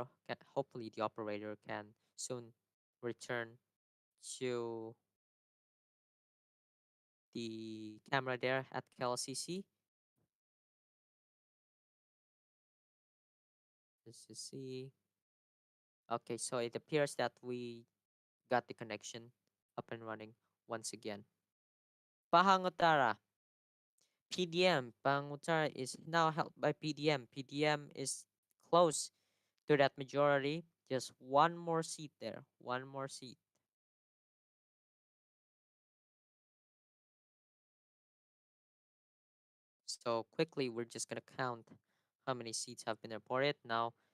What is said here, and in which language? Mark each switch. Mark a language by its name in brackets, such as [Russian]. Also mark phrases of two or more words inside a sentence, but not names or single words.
[English] Hopefully, the operator can soon return to the camera there at KLCC. Let's just see. Okay, so it appears that we got the connection up and running once again. Pahangutara. PDM. Pahangutara is now held by PDM. PDM is close to that majority. Just one more seat there. One more seat. So quickly, we're just gonna count how many seats have been reported now.